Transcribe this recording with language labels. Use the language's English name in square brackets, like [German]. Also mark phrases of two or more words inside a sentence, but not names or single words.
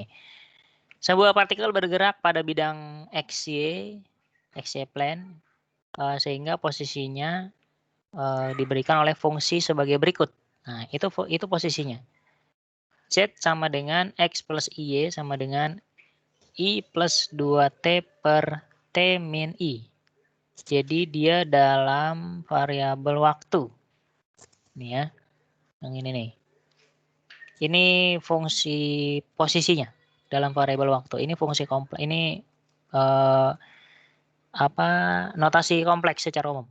[Indonesian] Sebuah partikel bergerak pada bidang XY plane sehingga posisinya diberikan oleh fungsi sebagai berikut. Nah, itu posisinya. Z sama dengan X plus Y sama dengan I plus 2T per T min I. Jadi dia dalam variabel waktu. Ini ya. Yang ini nih. Ini fungsi posisinya dalam variabel waktu. Ini fungsi kompleks. Ini notasi kompleks secara umum.